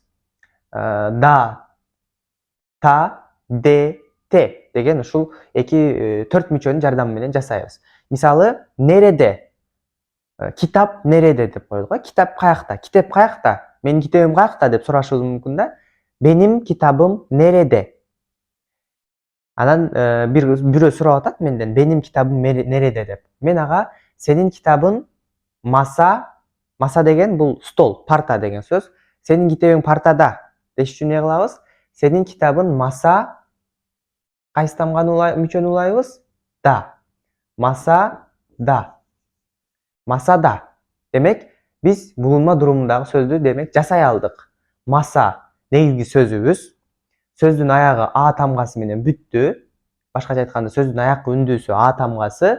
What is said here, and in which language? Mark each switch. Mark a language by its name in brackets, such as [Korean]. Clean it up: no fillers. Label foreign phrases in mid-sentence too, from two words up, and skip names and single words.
[Kyrgyz] Да, та, де, те деген ушул 2-4 мүчөнүн жардамы менен жасайбыз. Мисалы, [Turkish] nerede, kitap nerede [Kyrgyz] деп коелук, китап каякта, китеп каякта, менин китебим каякта деп сурашыбыз мүмкүн да. [Turkish] Benim kitabım nerede? [Kyrgyz] Анан бирөө сурап атат менден, [Turkish] benim kitabım nerede деп. [Kyrgyz] Мен ага, [Turkish] senin kitabın masa [Kyrgyz] деген бул стол, парта деген сөз. Senin китебиң партада деш үчүн эмне кылабыз? [Turkish] Senin kitabın masa, [Kyrgyz] кайсы тамганы мүчөнү улайбыз? Да. [Turkish] Masada. Masada. [Kyrgyz] Демек, биз булунма durumундагы сөздү демек жасай алдык. Маса негизги сөзүбүз. Сөздүн аягы а тамгасы менен бүттү. Башкача айтканда, сөздүн аяккы үндүүсү а тамгасы.